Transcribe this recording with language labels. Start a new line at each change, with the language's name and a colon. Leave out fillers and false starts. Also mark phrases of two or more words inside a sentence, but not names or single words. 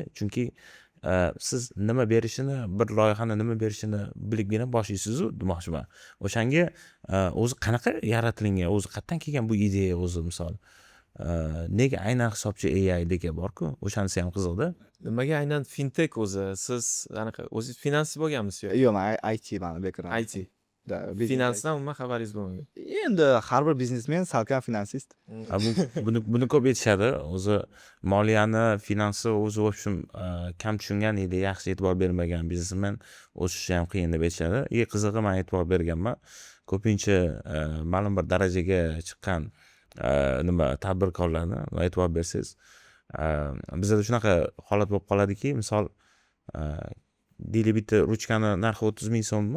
Uzbek: Chunki siz nima berishini, bir loyihani nima berishini bilibgina boshlaysiz-ku demoqchiman. O'shanga o'zi qanaqa yaratilgan, o'zi qayerdan kelgan bu ideya o'zi misol. Nega aynan hisobchi AI degan bor-ku, o'shanisi ham qiziqda. Nimaga aynan fintech o'zi? Siz anaqa o'zingiz finanschi bo'lganmisiz? Yo'q, men IT mani background. IT. Finansdan umuman xabaringiz bo'lmagan. Endi har bir biznesmen salkam finansist. Buni ko'p aytishadi. O'zi moliyani, finansi o'zi o'shim kam tushungan edi, yaxshi e'tibor bermagan biznesmen o'sishi ham qiyin deb aytishadi. Qizig'i men e'tibor berganman. Ko'pincha ma'lum bir darajaga chiqqan tadbirkorlarni e'tibor bersangiz, bizda shunaqa holat bo'lib qoladiki, misol deylik bitta ruchkani narxi 30 ming so'mmi?